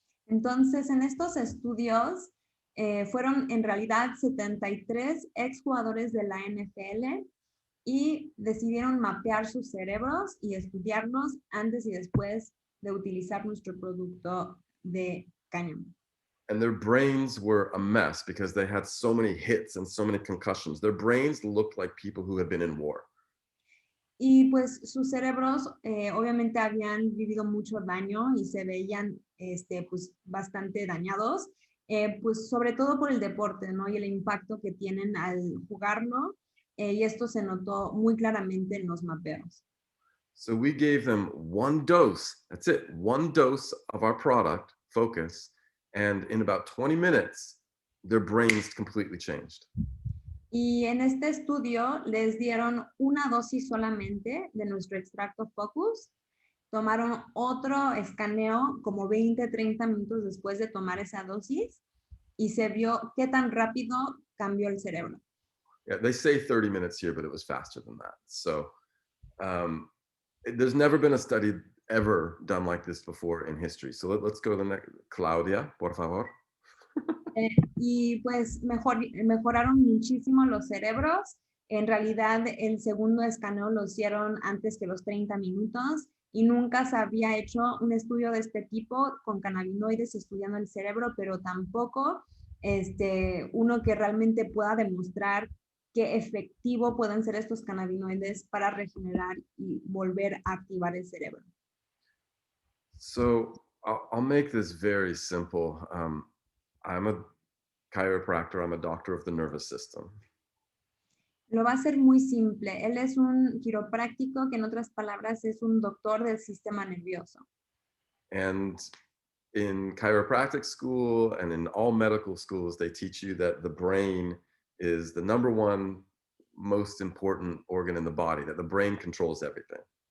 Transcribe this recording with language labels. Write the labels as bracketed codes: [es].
[es] Entonces, en estos estudios fueron en realidad 73 exjugadores de la NFL y decidieron mapear sus cerebros y estudiarlos antes y después de utilizar nuestro producto de cáñamo. [en] And their brains were a mess because they had so many hits and so many concussions. Their brains looked like people who had been in war. [es] Y pues sus cerebros obviamente habían vivido mucho daño y se veían pues, bastante dañados, pues sobre todo por el deporte, ¿no? Y el impacto que tienen al jugarlo, y esto se notó muy claramente en los mapeos. [en] So we gave them one dose, that's it, one dose of our product, Focus, and in about 20 minutes, their brains completely changed. [es] Y en este estudio les dieron una dosis solamente de nuestro extracto Focus, tomaron otro escaneo como 20, 30 minutos después de tomar esa dosis y se vio qué tan rápido cambió el cerebro. [en] Yeah, they say 30 minutes here, but it was faster than that. So there's never been a study ever done like this before in history. So let's go to the next. Claudia, [es] por favor. Y pues mejoraron muchísimo los cerebros. En realidad, el segundo escaneo lo hicieron antes que los 30 minutos y nunca se había hecho un estudio de este tipo con cannabinoides estudiando el cerebro, pero tampoco uno que realmente pueda demostrar qué efectivo pueden ser estos cannabinoides para regenerar y volver a activar el cerebro. [en] So I'll make this very simple. I'm a chiropractor. I'm a doctor of the nervous system. [es] Lo va a hacer muy simple. Él es un quiropráctico que en otras palabras es un doctor del sistema nervioso. [en] And in chiropractic school and in all medical schools, they teach you that the brain is the number one most important organ in the body, that the brain controls everything.